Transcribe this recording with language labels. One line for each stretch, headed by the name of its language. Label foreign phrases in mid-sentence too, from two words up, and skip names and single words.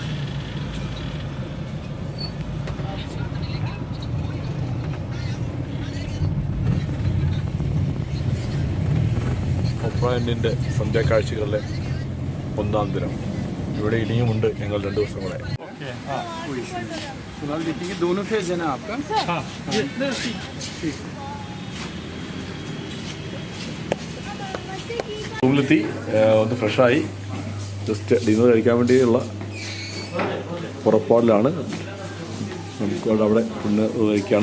Malayalam: ഒപ്പറ ഇന്നിൻ്റെ സന്ധ്യാക്കാഴ്ചകളിലെ ഒന്നാം ദിനം. ഇവിടെ ഇനിയുമുണ്ട് ഞങ്ങൾ 2 ദിവസം കൂടെ.
Hindi: दोनों फेज है ना आपका?
Malayalam: റൂമിലെത്തി ഒന്ന് ഫ്രഷായി
English: just dinner
Malayalam: കഴിക്കാൻ വേണ്ടിയുള്ള പുറപ്പാടിലാണ്. നമുക്ക് അവിടെ പിന്നെ കഴിക്കുകയാണ്.